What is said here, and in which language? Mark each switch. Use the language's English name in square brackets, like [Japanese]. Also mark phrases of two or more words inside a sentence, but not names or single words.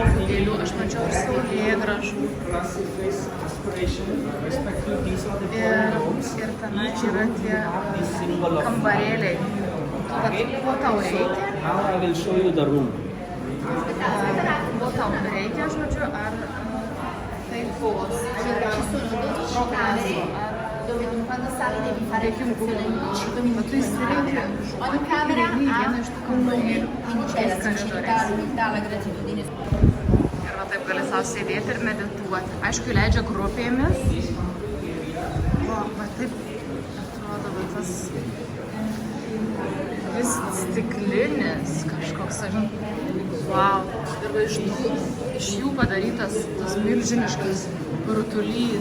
[Lithuanian] gėlių, aš mačiau ir saulėgrąžų. Ir tenai yra tie kambarėliai. Ko tau reikia? [English] Now I will show you the room. [Lithuanian] Ko tau reikia, žodžiu, ar taikos, [Italian] Allora, ci sono 12 camere dove quando sali devi fare lezione in 5 minuti normale. Ogni camera ha un nome, quindi c'è la sincerità, l'umiltà, la gratitudine. [Lithuanian] Ir va taip gali savo sėdėti ir medituoti. Aišku, leidžia grupėmis. Va taip atrodo, va tas vis stiklinis kažkoks, wow. Ir va iš jų padarytas tas milžiniškas rutulys.